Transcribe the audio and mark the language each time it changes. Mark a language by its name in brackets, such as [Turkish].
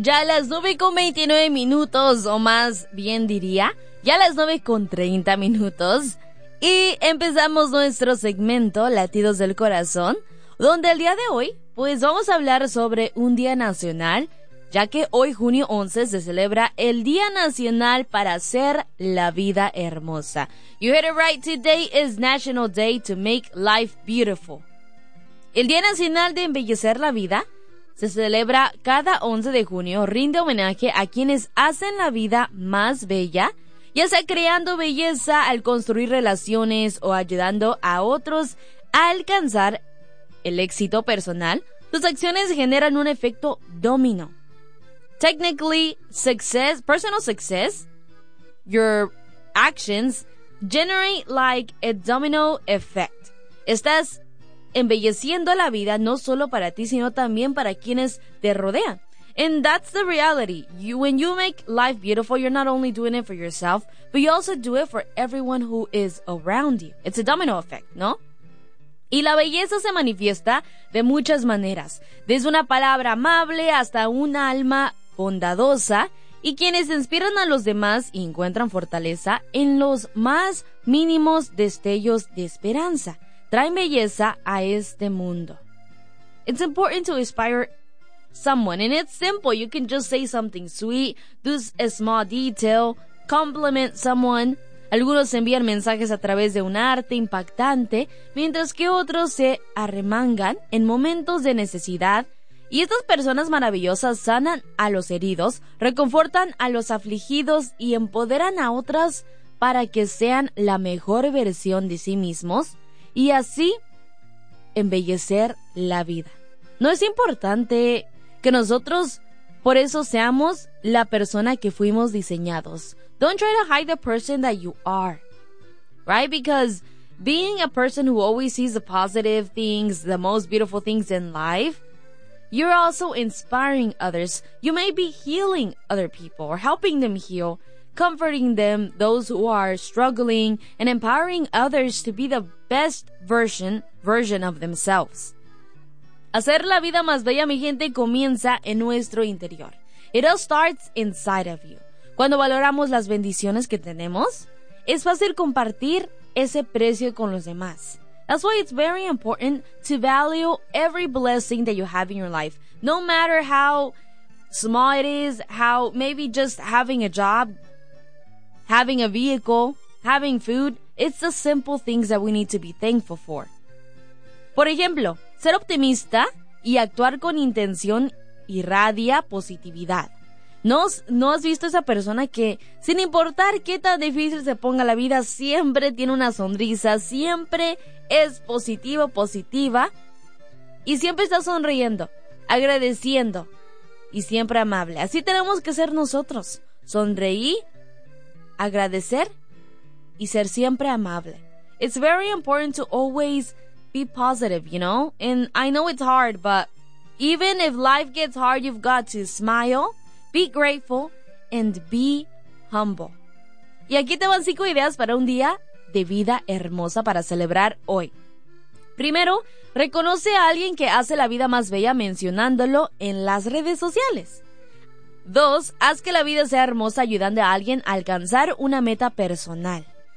[Spanish] Ya a las 9:29 minutos, o más bien diría, ya a las 9:30 minutos. Y empezamos nuestro segmento Latidos del Corazón, donde el día de hoy, pues vamos a hablar sobre un día nacional, ya que hoy, junio 11, se celebra el Día Nacional para Hacer la Vida Hermosa. [English] You heard it right, today is National Day to Make Life Beautiful. [Spanish] El Día Nacional de Embellecer la Vida se celebra cada 11 de junio, rinde homenaje a quienes hacen la vida más bella, ya sea creando belleza al construir relaciones o ayudando a otros a alcanzar el éxito personal. Tus acciones generan un efecto domino. [English] Technically, success, personal success, your actions generate like a domino effect. [Spanish] Estás embelleciendo la vida no solo para ti, sino también para quienes te rodean. [English] And that's the reality. When you make life beautiful, you're not only doing it for yourself, but you also do it for everyone who is around you. It's a domino effect, ¿no? [Spanish] Y la belleza se manifiesta de muchas maneras, desde una palabra amable hasta un alma bondadosa, y quienes inspiran a los demás y encuentran fortaleza en los más mínimos destellos de esperanza, traen belleza a este mundo. [English] It's important to inspire someone, and it's simple. You can just say something sweet, do a small detail, compliment someone. [Spanish] Algunos envían mensajes a través de un arte impactante, mientras que otros se arremangan en momentos de necesidad. Y estas personas maravillosas sanan a los heridos, reconfortan a los afligidos y empoderan a otras para que sean la mejor versión de sí mismos y así embellecer la vida. No es importante que nosotros por eso seamos la persona que fuimos diseñados. [English] Don't try to hide the person that you are, right? Because being a person who always sees the positive things, the most beautiful things in life, you're also inspiring others. You may be healing other people or helping them heal, comforting them, those who are struggling, and empowering others to be the best version of themselves. [Spanish] Hacer la vida más bella, mi gente, comienza en nuestro interior. [English] It all starts inside of you. [Spanish] Cuando valoramos las bendiciones que tenemos, es fácil compartir ese precio con los demás. [English] That's why it's very important to value every blessing that you have in your life. No matter how small it is, how maybe just having a job, having a vehicle, having food, it's the simple things that we need to be thankful for. [Spanish] Por ejemplo, ser optimista y actuar con intención irradia positividad. ¿No has visto esa persona que, sin importar qué tan difícil se ponga la vida, siempre tiene una sonrisa, siempre es positivo, positiva, y siempre está sonriendo, agradeciendo y siempre amable? Así tenemos que ser nosotros, sonreír, agradecer y ser siempre amable. [English] It's very important to always be positive, you know? And I know it's hard, but even if life gets hard, you've got to smile, be grateful, and be humble. [Spanish] Y aquí te van 5 ideas para un día de vida hermosa para celebrar hoy. Primero, reconoce a alguien que hace la vida más bella mencionándolo en las redes sociales. 2, haz que la vida sea hermosa ayudando a alguien a alcanzar una meta personal.